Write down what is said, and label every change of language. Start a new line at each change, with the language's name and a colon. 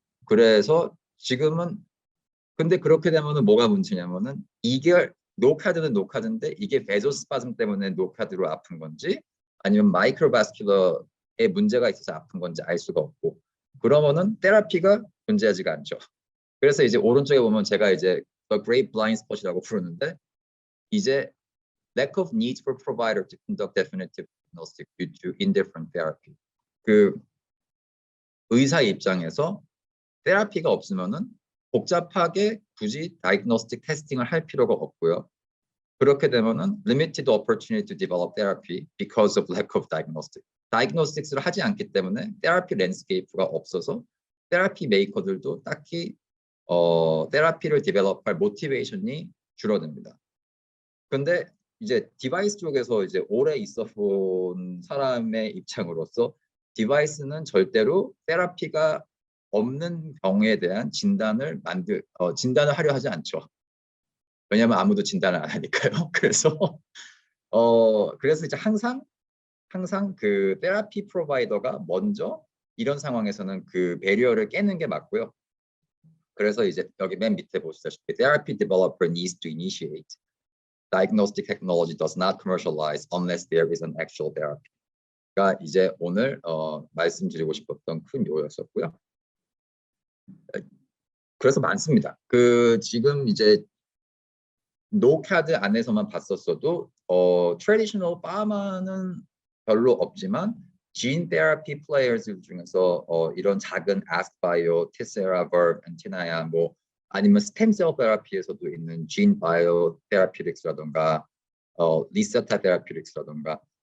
Korean: 그래서 지금은 근데 그렇게 되면은 뭐가 문제냐면은 이게 노카드는 노카드인데 이게 베소스파즘 때문에 노카드로 아픈 건지 아니면 마이크로바스큘러에 문제가 있어서 아픈 건지 알 수가 없고 그러면은 테라피가 존재하지가 않죠. 그래서 이제 오른쪽에 보면 제가 이제 The Great Blind Spot이라고 부르는데 이제
English: lack of need for provider to conduct definitive diagnostic due to indifferent therapy.
Korean: 그 의사 입장에서 테라피가 없으면은 복잡하게 굳이 다이그노스틱 테스팅을 할 필요가 없고요. 그렇게 되면은
English: limited opportunity to develop therapy because of lack of diagnostic.
Korean: 다이그노스틱스를 하지 않기 때문에 테라피 랜드스케이프가 없어서 테라피 메이커들도 딱히 테라피를 디벨롭할 모티베이션이 줄어듭니다. 근데 이제 디바이스 쪽에서 이제 오래 있어 본 사람의 입장으로서 디바이스는 절대로 테라피가 없는 병에 대한 진단을 하려 하지 않죠. 왜냐하면 아무도 진단을 안 하니까요. 그래서 이제 항상 그 테라피 프로바이더가 먼저 이런 상황에서는 그 배리어를 깨는 게 맞고요. 그래서 이제 여기 맨 밑에 보시다시피
English: therapy developer needs to initiate. Diagnostic technology does not commercialize unless there is an actual therapy가
Korean: 이제 오늘 말씀드리고 싶었던 큰 요였었고요. 그래서 많습니다. 지금 이제 노카드 안에서만 봤었어도 트래디셔널 파마는 별로 없지만
English: gene therapy players
Korean: 중에서 이런 작은 아스바이오, 테세라, 버브, 엔티나야 뭐 아니면 스템셀 테라피에서도 있는 gene bio therapeutics라던가 리세타 therapeutics라던가